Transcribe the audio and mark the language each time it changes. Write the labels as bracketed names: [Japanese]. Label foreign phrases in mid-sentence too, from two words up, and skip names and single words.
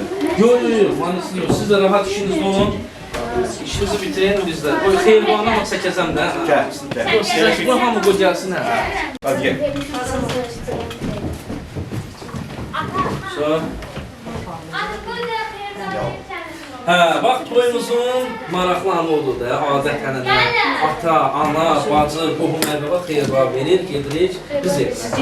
[Turkish] Yok, manisini yok. Siz de rahat işinizde olun. İşinizi bitirin bizler. [Azerbaijani] O xeyirvana bak çəkəcəm də. Yox, sizə bu hamı qoy gəlsin hə. [Turkish] Hadi gel. So. [Azerbaijani] Hə, bax toyumuzun maraqlı anı odur da, adət-ənənə. Ata, ana, bacı, qohum əqrəba xeyirva verir, gedirik, qız evinə.